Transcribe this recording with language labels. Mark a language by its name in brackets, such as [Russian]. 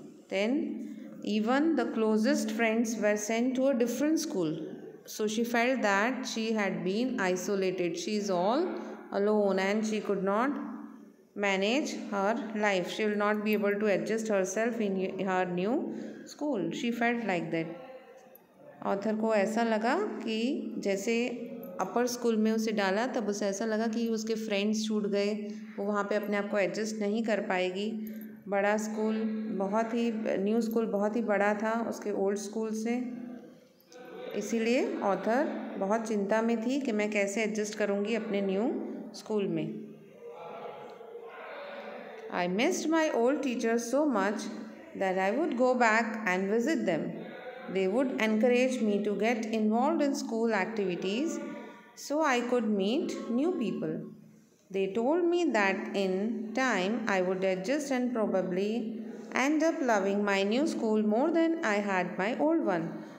[English] Then even the closest friends were sent to a different school. So she felt that she had been isolated. She is all alone and she could not manage her life. She will not be able to adjust herself in her new school. She felt like that. [Hindi] Author को ऐसा लगा कि जैसे अपर school में उसे डाला तब उसे ऐसा लगा कि उसके फ्रेंड्स छूट गए, वो वहाँ पे अपने आप को एडजस्ट नहीं कर पाएगी. बड़ा स्कूल बहुत ही, न्यू स्कूल बहुत ही बड़ा था उसके ओल्ड स्कूल से, इसीलिए ऑथर बहुत चिंता में थी कि मैं कैसे एडजस्ट करूँगी अपने न्यू स्कूल में. [English] I missed my old teachers so much that I would go back and visit them. They would encourage me to get involved in school activities so I could meet new people. They told me that in time I would adjust and probably end up loving my new school more than I had my old one.